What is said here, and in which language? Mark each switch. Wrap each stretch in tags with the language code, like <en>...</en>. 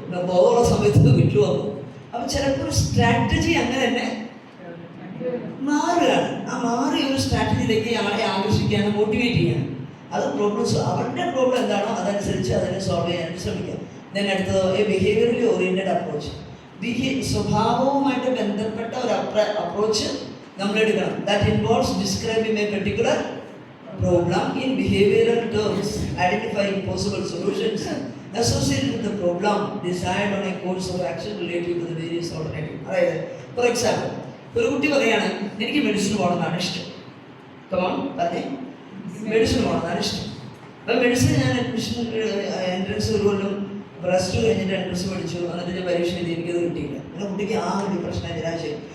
<ml>പോകാനുള്ള സമയത്ത് വീട്ടിൽ വന്നു. അപ്പം ചിലപ്പോൾ ഒരു സ്ട്രാറ്റജി അങ്ങനെ തന്നെ മാറുകയാണ്. ആ മാറിയ ഒരു സ്ട്രാറ്റജിയിലേക്ക് ആളെ ആകർഷിക്കാനും മോട്ടിവേറ്റ് ചെയ്യാനും അത് പ്രോബ്ലംസ് അവരുടെ പ്രോബ്ലം എന്താണോ അതനുസരിച്ച് അതിനെ സോൾവ് ചെയ്യാനായിട്ട് ശ്രമിക്കാം. ഞാൻ അടുത്തത് ബിഹേവിയറലി ഓറിയൻറ്റഡ് അപ്രോച്ച്. സ്വഭാവവുമായിട്ട് ബന്ധപ്പെട്ട ഒരു അപ്രോച്ച് നമ്മൾ എടുക്കണം.</ml> <en>That involves describing a particular problem in behavioural terms, identifying possible solutions associated with the problem, decide on a course of action related to the various alternatives.</en> <ml>അതായത് for example ഒരു കുട്ടി പറയാണ് എനിക്ക് medicine പോകണമെന്നാണ് ഇഷ്ടം. Come on പറഞ്ഞേ, medicine പോകണമെന്നാണ് ഇഷ്ടം. അപ്പോൾ മെഡിസിൻ ഞാൻ അഡ്മിഷൻ എൻട്രൻസ് ഒരു കൊല്ലം +2 കഴിഞ്ഞിട്ട് എൻട്രൻസ് പഠിച്ചു. എന്നിട്ട് ഞാൻ പരീക്ഷ എഴുതി, എനിക്കത് കിട്ടിയില്ല. അങ്ങനെ കുട്ടിക്ക് ആ ഡിപ്രഷൻ നിരാശയായി.</ml>